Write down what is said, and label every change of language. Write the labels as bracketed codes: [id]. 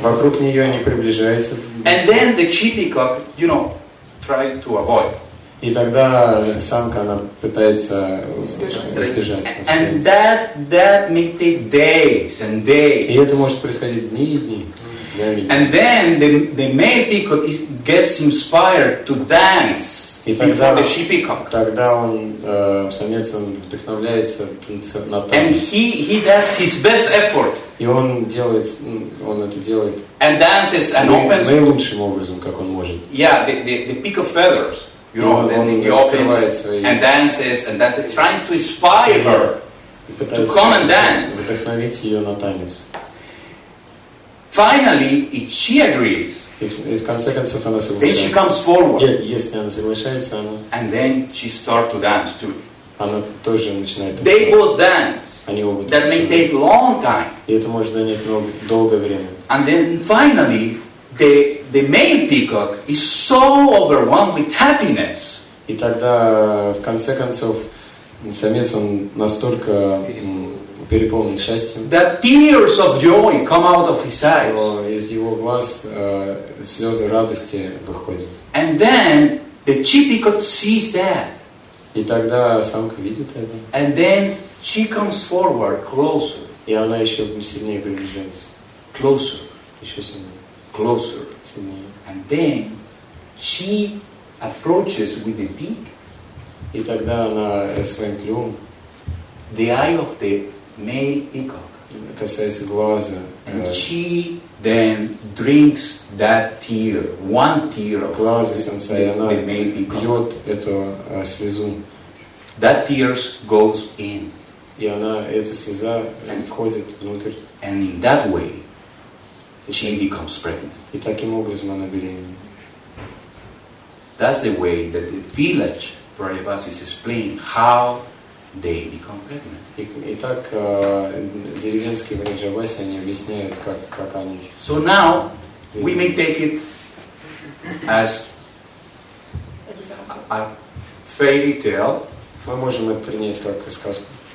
[ru] Вокруг нее не приближается. [en] And then the cheap peacock, try to avoid. [ru] И тогда самка, она пытается избежать. [en] And that may take days and days. [ru] И это может происходить дни и дни. [en] And then the male peacock gets inspired to dance before the she peacock. [ru] Тогда самец, он вдохновляется на танец. [en] And he does his best effort. [ru] И он это делает [en] and dances and opens [ru] наилучшим образом, как он может. [en] Yeah, the peak of feathers. Then he opens and dances, trying to inspire her to come and dance. [ru] Вдохновить ее на танец. [en] Finally, if she agrees, [ru] И в конце концов она [en] Then she [ru] соглашается. [en] comes forward. [ru] Если она соглашается, [en] And then she starts to dance too. [ru] она тоже начинает [en] They both dance. [ru] Они оба [en] That may [ru] танцуют. [en] take long time. [ru] И это может занять долгое время. [en] And then finally, the male peacock is so overwhelmed with happiness [ru] И тогда, в конце концов, самец, он настолько переполнен счастьем, [en] that tears of joy come out of his eyes. [ru] что из его глаз слезы радости выходят. [en] And then the she peacock sees that. [ru] И тогда самка видит это, [en] And then she comes forward closer, [ru] и она еще сильнее приближается, [en] closer, [ru] еще сильнее, [en] closer. [ru] сильнее. [en] And then she approaches with the beak [ru] И тогда она своим клювом [en] the eye of the male peacock. [ru] касается глаза, [en] And she then drinks that tear, one tear of [ru] глаза самца, и она [en] the male peacock. [ru] пьет эту слезу. [en] That tears goes in. [ru] И эта слеза входит внутрь. [en] And in that way, she becomes pregnant. [ru] И таким образом она беременна. [en] That's the way that the village Prayabhas is explaining how they become pregnant. [ru] И так деревенские Враджаваси, они объясняют, как они... [en] So now, we may take it as a fairy tale [ru] Мы можем это принять как сказку.